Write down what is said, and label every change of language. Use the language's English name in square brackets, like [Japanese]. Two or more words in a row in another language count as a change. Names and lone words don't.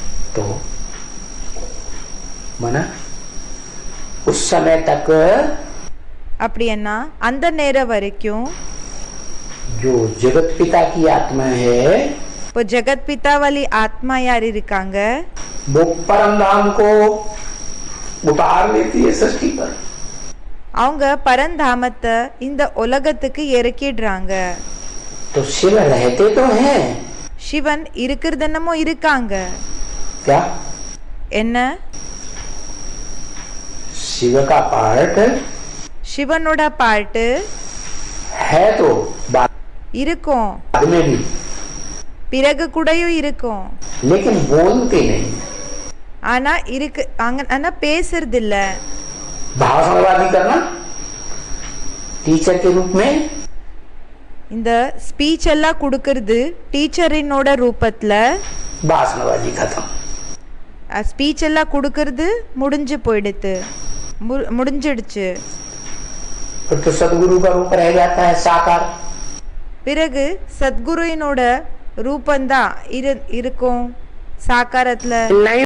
[Hindi] तो मना उस समय तक [Tamil] அப்படின்னா அந்த நேரம் வரைக்கும் [Hindi] जो जगत पिता की आत्मा है [Tamil] இப்போ ஜெகத் பிதா [Hindi] वाली आत्मा [Tamil] யார் இருக்காங்க [Hindi] वो परम धाम को उतार लेती है सृष्टि पर। [Tamil] அவங்க பரந்தாமத்தை இந்த உலகத்துக்கு இறக்கிடுறாங்க। [Hindi] तो शिव रहते तो हैं, [Tamil] சிவன் இருக்கிறதென்னமோ இருக்காங்க। [Hindi] क्या [Tamil] என்ன [Hindi] शिव का पार्ट [Tamil] சிவனோட பாட்டு [Hindi] है तो बाद [Tamil] இருக்கும், [Hindi] में भी, [Tamil] பிறகு கூடயும் இருக்கும், [Hindi] लेकिन बोलते नहीं। [Tamil] ஆனா இருக்கு ஆனா பேசுறது இல்ல। [Hindi] भाषणवादी करना टीचर के रूप में, [Tamil] இந்த ஸ்பீச் எல்லாம் கொடுக்கிறது டீச்சரினோட ரூபத்துல, [Hindi] भाषणबाजी खत्म। [Tamil] ஸ்பீச் எல்லாம் கொடுக்கிறது முடிஞ்சு போயிடுது, முடிஞ்சிடுச்சு। [Hindi] फिर तो सदगुरु का रूप रह जाता है साकार। [Tamil] பிறகு சத்குருவினோட ரூபந்தான் இருக்கும் சாக்காரத்துல।